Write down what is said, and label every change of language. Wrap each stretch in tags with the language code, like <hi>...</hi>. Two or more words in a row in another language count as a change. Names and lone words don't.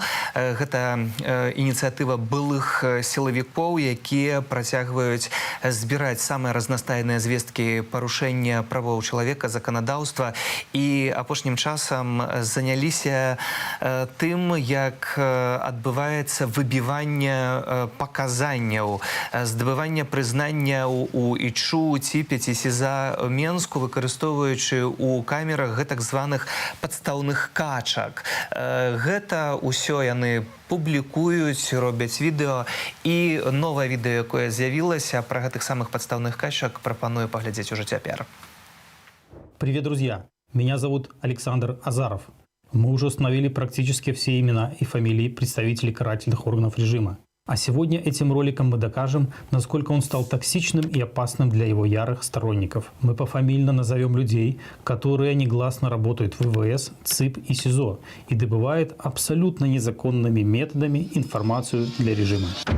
<be>Гэта ініцыятыва былых сілавікоў, якія працягваюць збіраць самыя разнастайныя звесткі парушэння правоў чалавека, заканадаўства, і апошнім часам заняліся тым, як адбываецца выбіванне паказанняў, здабыванне прызнанняў у ІЧУ, ЦІПе ці СІЗА Менску, выкарыстоўваючы ў камерах гэтак званых падстаўных качак. Гэта ўсё яны публікуюць, робяць відэо, і новае відэо, якое з'явілася пра гэтых самых подставных качак, прапаную паглядзець ужо цяпер.</be> <ru>Привет, друзья! Меня зовут Александр Азаров. Мы уже установили практически все имена и фамилии представителей карательных органов режима. А сегодня этим роликом мы докажем, насколько он стал токсичным и опасным для его ярых сторонников. Мы пофамильно назовем людей, которые негласно работают в ВВС, ЦИП и СИЗО и добывают абсолютно незаконными методами информацию для режима.</ru>